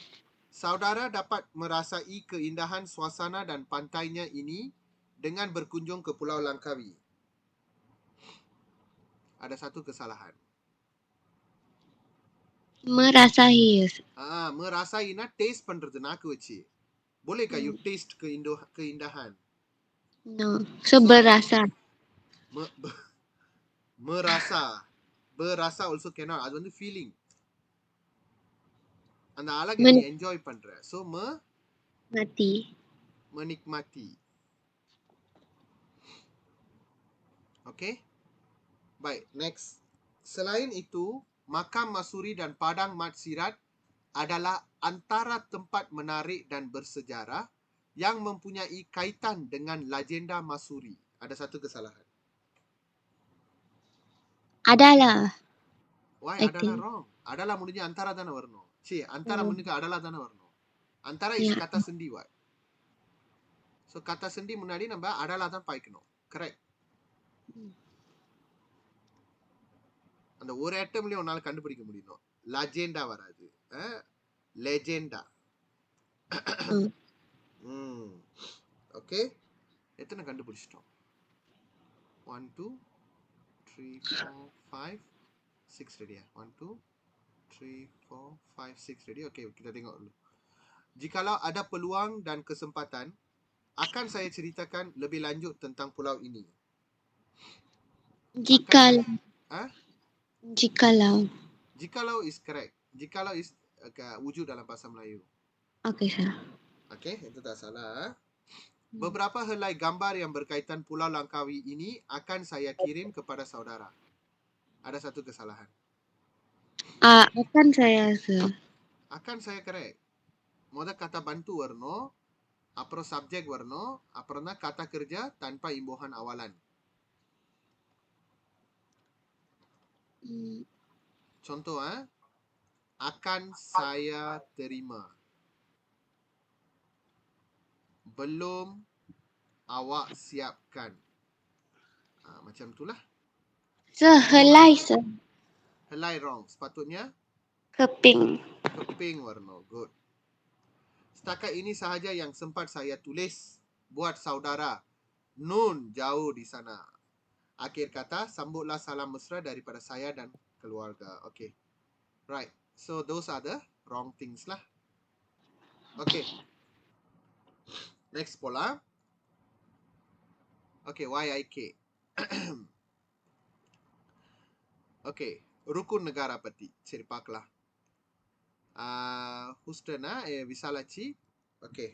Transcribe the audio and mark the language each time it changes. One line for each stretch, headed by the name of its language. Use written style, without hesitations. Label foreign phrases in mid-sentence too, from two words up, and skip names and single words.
Malay: Saudara dapat merasai keindahan suasana dan pantainya ini dengan berkunjung ke Pulau Langkawi. Ada satu kesalahan. Merasai.
Tamil: Merasaiனா taste பண்றது நாக்கு வச்சு.
Malay: Bolehkah
English: you taste
Malay: keindahan?
English: No. So berasa. Merasa. Berasa also cannot.
Tamil: அது வந்து feeling. அந்த அழகை நீ என்ஜாய் பண்ற. So menikmati.
English: Okay?
Malay: Baik, next. Selain itu, Makam Masuri dan Padang Mat Sirat adalah antara tempat menarik dan bersejarah yang mempunyai kaitan dengan legenda Masuri. Ada satu kesalahan. Adalah.
English: Why I adalah think. wrong?
Tamil: Adalah முடிஞ்சு antara தானே வரணும். Antara முன்னுக்கு adalah தானே வரணும்.
English: Antara is Yeah.
Tamil: kata sendi
English: what? So
Malay: kata sendi
Tamil: முன்னாடி நம்ம adalah தான் பாய்க்கணும். Correct. அந்த ஒரு ஐட்டம்லயே உன்னால கண்டுபிடிக்க முடியும். லெஜெண்டா வராது. லெஜெண்டா. ஓகே. எத்தனை கண்டுபிடிச்சிட்டோம்? 1 2 3 4 5 6 ready ya.
Malay: 1 2 3 4 5 6 ready. Okey, kita tengok dulu. Jikalau ada peluang dan kesempatan, akan saya ceritakan lebih lanjut tentang pulau ini.
English: Jikalau is correct.
Malay: Jikalau is wujud dalam bahasa Melayu.
English: Okay, sir.
Malay: Okey, itu tak salah. Beberapa helai gambar yang berkaitan Pulau Langkawi ini akan saya kirim kepada saudara. Ada satu kesalahan. Akan saya, sir. Akan saya correct. Mudah kata bantu warno,
Tamil: அப்புறம் subject வரணும், அப்புறம் தான்
Malay: kata kerja tanpa imbuhan awalan. Contoh akan saya terima. Belum awak siapkan. Macam itulah. Sir, helai, sir. Helai wrong. Sepatutnya Keping. keping warna. Good. Setakat ini sahaja yang sempat saya tulis buat saudara Nun jauh di sana. Akhir kata, sambutlah salam mesra daripada saya dan keluarga.
English: Okay. Right. So, those are the wrong things lah. Okay. Next pola. Okay, YIK. Okay.
Malay: Rukun negara pati. Seri paklah. Hustana Visalachi. Okay.